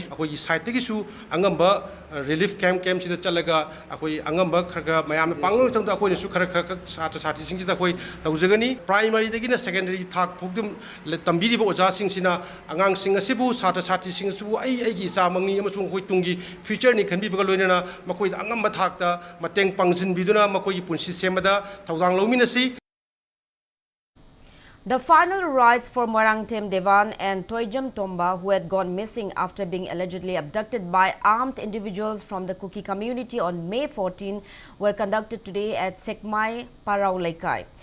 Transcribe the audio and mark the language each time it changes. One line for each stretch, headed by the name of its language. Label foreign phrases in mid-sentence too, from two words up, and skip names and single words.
Manipuri: akoi site gi su angamba
English: relief camp
Manipuri: sida chalaga akoi angamba khara mayam pangul tang akoi su khara sata sati sing sida akoi tawjagani primary dagi na secondary thak phugdum tambiri bo oja sing sina angang sing asibu sata sati sing su ai gi cha mangni amasung koi tungi future ni khanbi baga loina makoi angamba thak ta mateng pangsin biduna makoi punsi semada thawdang lomina si.
English: The final rites for Morangtem Devan and Toijam Tomba, who had gone missing after being allegedly abducted by armed individuals from the Kuki community on May 14, were conducted today at Sekmai, Paraulaikai.